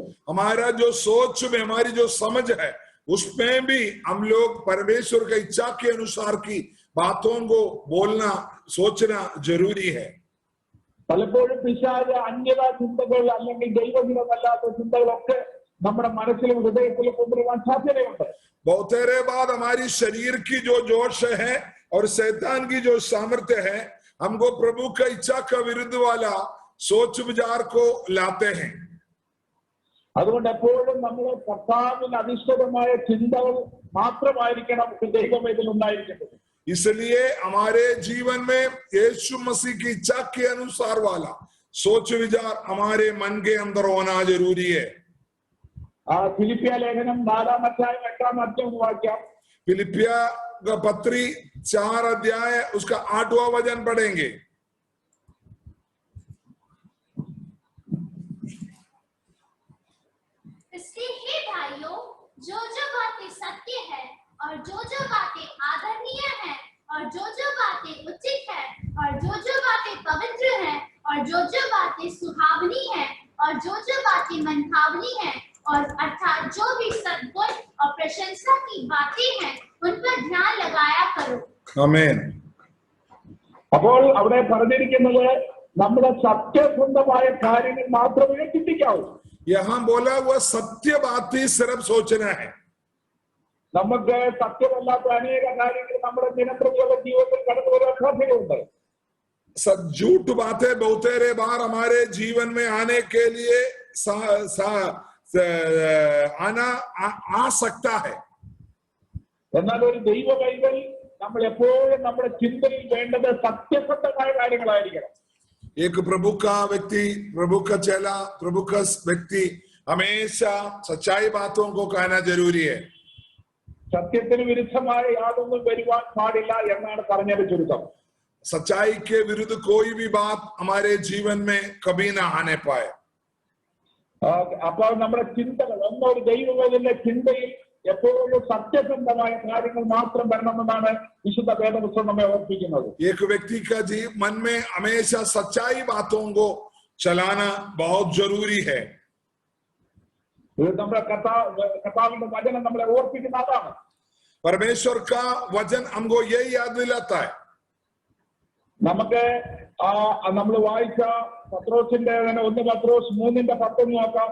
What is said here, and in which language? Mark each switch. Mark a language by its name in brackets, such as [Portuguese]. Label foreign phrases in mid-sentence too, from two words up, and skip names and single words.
[Hindi] हमारा जो सोच में, हमारी जो समझ है, उसमें भी हम लोग परमेश्वर की इच्छा के अनुसार की बातों को बोलना, सोचना जरूरी है. [Malayalam] പലപ്പോഴും പിശാച് അന്യതാ ചിന്തകൾ അല്ലെങ്കിൽ ദൈവഹിതമല്ലാത്ത ചിന്തകളൊക്കെ നമ്മുടെ മനസ്സിലും ഹൃദയത്തിലും കൊണ്ടുവരാൻ സാധ്യതയുണ്ട്. [Hindi] बहुत देर बाद हमारी शरीर की जो जोश है और शैतान की जो सामर्थ्य है, हमको प्रभु का इच्छा का विरुद्ध वाला सोच विचार को लाते हैं. [Malayalam] അതുകൊണ്ട് എപ്പോഴും നമ്മൾ കർത്താവിന് അധിഷ്ഠിതമായ ചിന്തകൾ മാത്രമായിരിക്കണം ദൈവപൈതൽ ഉണ്ടായിരിക്കുന്നത്. [Hindi] इसलिए हमारे जीवन में यीशु मसीह की इच्छा के अनुसार वाला सोच विचार हमारे मन के अंदर होना जरूरी है. [Malayalam] ഫിലിപ്പിയ ലേഖനം 4-ാം അധ്യായം 8-ാം അധ്യായം വാക്യം. [Hindi] फिलिपिया का पत्री 4 अध्याय उसका 8वां वचन पढ़ेंगे. इसलिए हे भाइयों, जो बातें सत्य है और जो बातें आदरणीय है और जो बातें उचित है और जो बातें पवित्र है और जो बातें सुहावनी है और जो बातें मनभावनी है और अर्थात जो भी सद्गुण और प्रशंसा की बातें हैं, उन पर ध्यान लगाया करो. आमीन. [Malayalam] അപ്പോൾ അവിടെ പറഞ്ഞിരിക്കുന്നത് നമ്മുടെ സത്യസന്ധമായ കാര്യങ്ങൾ മാത്രമേ ചിന്തിക്കാവൂ. [Hindi] यहाँ बोला हुआ सत्य बात ही सिर्फ सोचना है. [Malayalam] നമുക്ക് സത്യമല്ലാത്ത അനേക കാര്യങ്ങൾ നമ്മുടെ ദിനപ്രതിയുള്ള ജീവിതത്തിൽ കടന്നു വരാൻ സാധ്യതയുണ്ട്. [Hindi] झूठ बातें बहुतेरे बार हमारे जीवन में आने के लिए आ सकता है. [Malayalam] എന്നാൽ ഒരു ദൈവ പൈതൽ നമ്മൾ എപ്പോഴും നമ്മുടെ ചിന്തയിൽ വേണ്ടത് സത്യസന്ധമായ കാര്യങ്ങളായിരിക്കണം. [Hindi] एक प्रभु का व्यक्ति, प्रभु का चेला, प्रभु का व्यक्ति हमेशा सच्चाई बातों को कहना जरूरी है. [Malayalam] സത്യത്തിന് വിരുദ്ധമായ യാതൊന്നും വരുവാൻ പാടില്ല എന്നാണ് പറഞ്ഞത് ചുരുക്കം. [Hindi] सच्चाई के विरुद्ध कोई भी बात हमारे जीवन में कभी ना आने पाए. [Malayalam] അപ്പോൾ നമ്മുടെ ചിന്തകൾ ഒന്നൊരു ദൈവവേദന്റെ ചിന്തയിൽ എപ്പോഴും സത്യസന്ധമായ കാര്യങ്ങൾ മാത്രം വരണമെന്നാണ് വിശുദ്ധ വേദപുസ്തകം നമ്മെ ഓർപ്പിക്കുന്നത്. [Hindi] एक व्यक्ति का मन में हमेशा सच्चाई बातों को चलाना बहुत जरूरी है. [Malayalam] ഇത് നമ്മുടെ കർത്താവിന്റെ വചനം നമ്മളെ ഓർപ്പിക്കുന്ന അതാണ്. [Hindi] परमेश्वर का वचन हमको यही याद दिलाता है. [Malayalam] നമുക്ക് നമ്മൾ വായിച്ച പത്രോസിന്റെ 1 പത്രോസ് 3:10 നോക്കാം.